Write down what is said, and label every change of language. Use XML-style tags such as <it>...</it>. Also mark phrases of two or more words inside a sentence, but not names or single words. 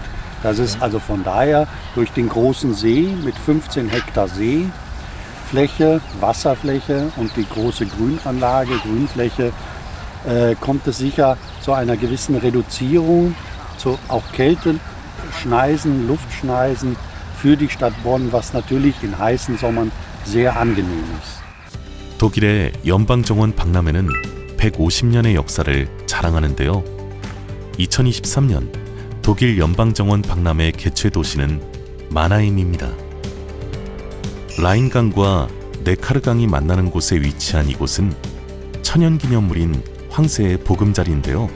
<de>Das ist also von daher durch den großen See mit 15 Hektar Seefläche, Wasserfläche und die große Grünfläche, kommt es sicher zu einer gewissen Reduzierung, zu auch Kälteschneisen, Luftschneisen für die Stadt Bonn, was natürlich in heißen Sommern sehr angenehm ist.</de> <ko>독일의 연방정원 박람회는 150년의 역사를 자랑하는데요. 2023년 독일 연방정원 박람회 개최 도시는 마나임입니다. 라인강과 네카르강이 만나는 곳에 위치한 이곳은 천연기념물인 황새의 보금자리인데요.</ko>